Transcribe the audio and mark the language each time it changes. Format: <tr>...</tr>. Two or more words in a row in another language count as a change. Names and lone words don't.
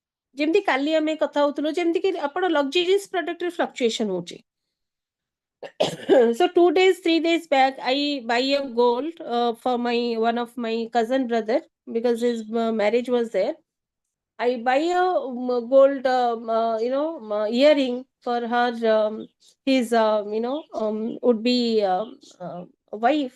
<or>ଯେମିତି କାଲି ଆମେ କଥା ହଉଥିଲୁ ଯେମିତି କି ଆପଣ</or> <en>luxurious product re fluctuation</en> <or>ହଉଛି.</or> <en>So 2 days, 3 days back, I buy a gold for one of my cousin brother because his marriage was there. I buy a gold, earring for her, his, would be wife.</en>